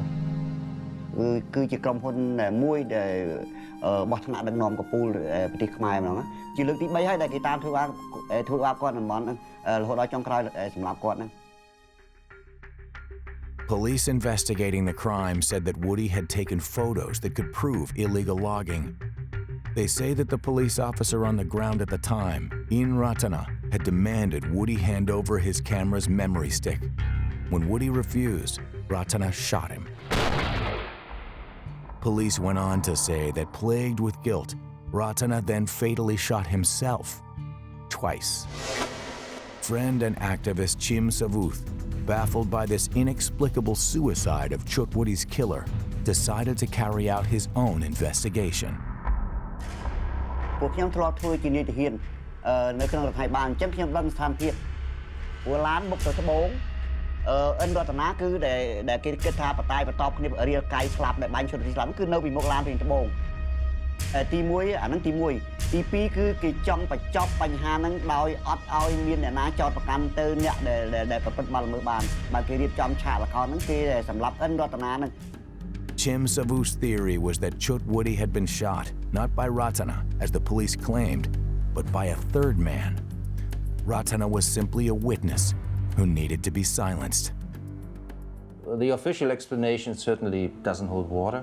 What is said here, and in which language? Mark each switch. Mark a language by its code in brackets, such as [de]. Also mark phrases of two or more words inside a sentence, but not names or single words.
[km] គឺជាក្រុមហ៊ុនមួយដែលបោះថ្នាក់ដឹកនាំកពូលប្រទេសខ្មែរម្ដងជាលើកទី 3 ហើយដែលគេតាមធ្វើបាបគាត់តំបន់រហូតដល់ចុងក្រោយសម្រាប់គាត់ហ្នឹង [en] Police investigating the crime said that Wutty had taken photos that could prove illegal logging. They say that the police officer on the ground at the time, In Ratana, had demanded Wutty hand over his camera's memory stick. When Wutty refused, Ratana shot him. Police went on to say that plagued with guilt, Ratana then fatally shot himself twice. Friend and activist Chim Savuth, baffled by this inexplicable suicide of Chut Wutty's killer, decided to carry out his own investigation. [km] ពួកខ្ញុំធ្លាប់ធ្វើជានាយទាហាននៅក្នុងរដ្ឋាភិបាលអញ្ចឹងខ្ញុំដឹងស្ថានភាពព្រោះឡានបុកទៅត្បូងអិនរតនាគឺដែលគេគិតថាបតាយបន្ទាប់គ្នារៀលកាយស្លាប់ដែលបាញ់ឈុតស្លាប់គឺនៅពីមុខឡានពីត្បូងទី1អាហ្នឹងទី1ទី2គឺគេចង់បញ្ចប់បញ្ហាហ្នឹងដោយអត់ឲ្យមានអ្នកណាចោទប្រកាន់ទៅអ្នកដែលប្រព្រឹត្តបទល្មើសបានបើគេរៀបចំឆាកល្ខោនហ្នឹងគេសម្រាប់អិនរតនាហ្នឹង [en] Chim Savu's theory was that Chut Wutty had been shot, not by Ratana, as the police claimed, but by a third man. Ratana was simply a witness who needed to be silenced. The official explanation certainly doesn't hold water.